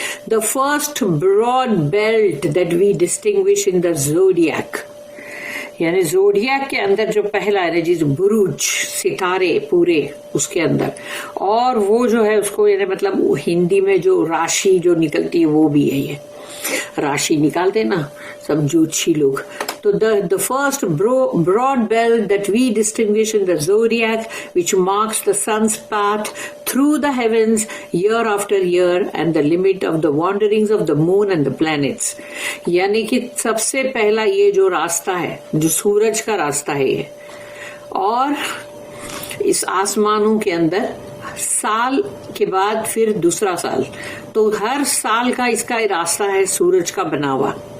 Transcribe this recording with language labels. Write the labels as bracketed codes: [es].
[en] The first broad belt that we distinguish in the zodiac، [ur] یعنی زوڈیاک کے اندر جو پہلا ہے جس بروج ستارے پورے اس کے اندر، اور وہ جو ہے اس کو یعنی مطلب ہندی میں جو راشی جو نکلتی ہے وہ بھی ہے، یہ راشی نکالتے نا سب جوتشی لوگ. [en] تو the first broad belt that we distinguish in the zodiac, which marks the sun's path through the heavens year after year and the limit of the wanderings of the moon and the planets. [ur] یعنی کہ سب سے پہلا یہ جو راستہ ہے جو سورج کا راستہ ہے یہ، اور اس آسمانوں کے اندر سال کے بعد پھر دوسرا سال، تو ہر سال کا اس کا راستہ ہے سورج کا بنا ہوا.